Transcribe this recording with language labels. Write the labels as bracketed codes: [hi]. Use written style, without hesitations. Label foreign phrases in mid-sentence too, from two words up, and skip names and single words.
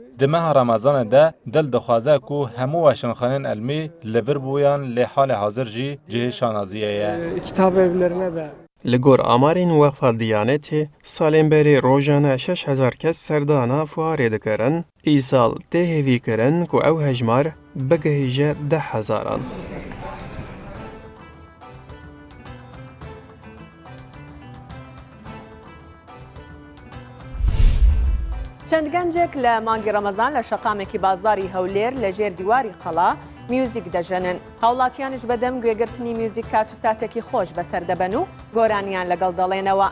[ku] Di meha Remezanê de dil dixwaze ku hemû weşanxaneyên elmî li vir bûyan lê halê hazir jî cihê şanaziyê ye. [tr] kitap evlerine de [ku] Li gor amarên Weqfa Diyanetê salên berê rojane 6000 kes serdana fuarê dikirin, îsal tê hêvî kirin ku ew hejmar bigihîje 10,000-an. [ckb] چەند گەنجێک لە مانگی ڕەمەزان لە شەقامێکی بازاری هەولێر لە ژێر دیواری قەڵا میوزیک دەژەنن. هاوڵاتیانش بەدەم گوێگرتنی میوزیک کات و ساتێکی خۆش بەسەر دەبەن و گۆرانیان لەگەڵ دەڵێنەوە.